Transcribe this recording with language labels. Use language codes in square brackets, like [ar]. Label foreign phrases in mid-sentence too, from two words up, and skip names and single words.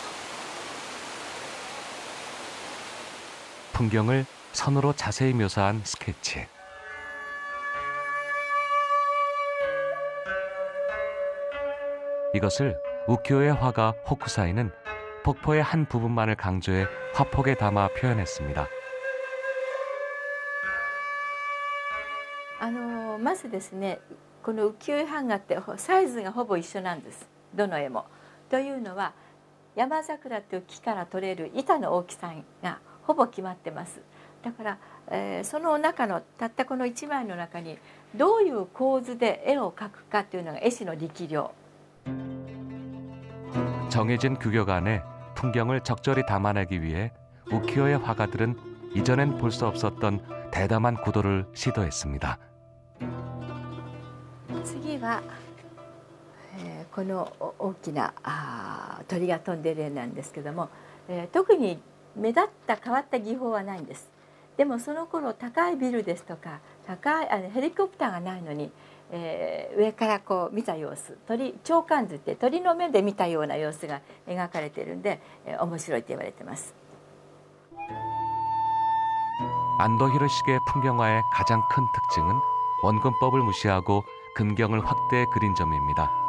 [ko] 풍경을 선으로 자세히 묘사한 스케치. 이것을 우키요의 화가 호쿠사이는 폭포의 한 부분만을 강조해 화폭에 담아 표현했습니다. [ja] まずですね、この浮世絵版画ってサイズがほぼ一緒なんです。どの絵も。というのは山桜という木から取れる板の大きさがほぼ決まってます。だから、その中のたったこの1枚の中にどういう構図で絵を描くかというのが絵師の力量。 [ko] 정해진 규격 안에 풍경을 적절히 담아내기 위해 우키요의 화가들은 이전엔 볼 수 없었던 대담한 구도를 시도했습니다. [ja] 次は、この大きな鳥が飛んでる絵なんですけども、特に目立った変わった技法はないんです。でもその頃高いビルですとか高いヘリコプターがないのに、上からこう見た様子、鳥観図って鳥の目で見たような様子が描かれているんで、面白いと言われています。 [ko] 안도히로식의 풍경화의 가장 큰 특징은 원근법을 무시하고 금경을 확대해 그린 점입니다.